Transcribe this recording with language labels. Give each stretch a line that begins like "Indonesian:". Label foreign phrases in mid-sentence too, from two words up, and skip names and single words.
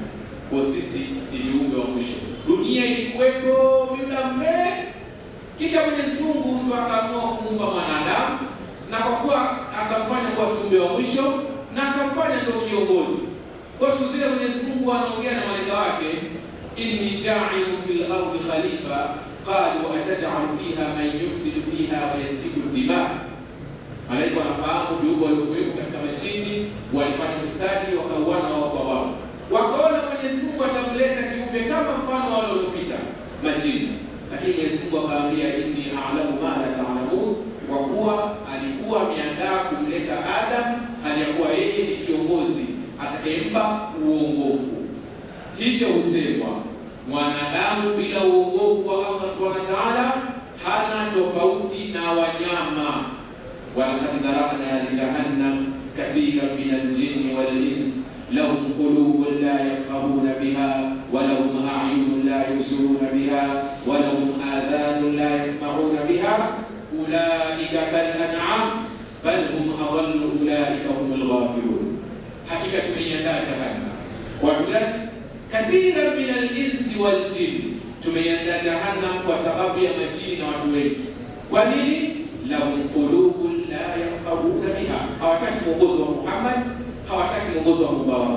Swahili: Kwa sisi ni viumbe wa mwisho. Dunia ilikuwepo muda mrefu, kisha Mwenyezi Mungu ndio akaamua kuumba mwanadamu, na kwa kuwa akamfanya kuwa kiumbe wa mwisho na akamfanya ndio kiongozi. Kwa siku zile Mwenyezi Mungu anaongea na malaika wake,
Arabic: إني جاعل في الأرض خليفة قالوا أتجعل فيها من يفسد فيها ويسفك الدماء.
Swahili: Malaika wanafahamu viumbe waliokuwepo katika majini walifanya ufisadi, wakauana wao kwa wao. Wakaona Mwenyezi Mungu atamleta kiumbe kama mfano wale waliopita majini, lakini Mwenyezi Mungu akaambia
Arabic: إني أعلم ما لا تعلمون,
Swahili: kwa kuwa alikuwa ameandaa kumleta Adam hali ya kuwa yeye ni kiongozi atakayempa uongofu. Hivyo husemwa mwanadamu bila uongofu wa Allah
Arabic: سبحانه وتعالى
Swahili: hana tofauti na wanyama.
Arabic: ولقد ذرأنا لجهنم كثيرا من الجن والإنس لهم قلوب لا يفقهون بها ولهم أعين لا يبصرون بها ولهم آذان لا يسمعون بها أولئك كالأنعام بل هم أضل أولئك هم الغافلون.
Swahili: Hakika tumeiandaa jahannam. Watu gani?
Arabic: كثيرا من الإنس والجن.
Swahili: Tumeiandaa jahannam kwa sababu ya majini na watu wengi. Kwa nini?
Arabic: لهم قلوب لا يفقهون بها.
Swahili: Hawataki mwongozo wa Muhammad, hawataki mwongozo wa Mungu wao.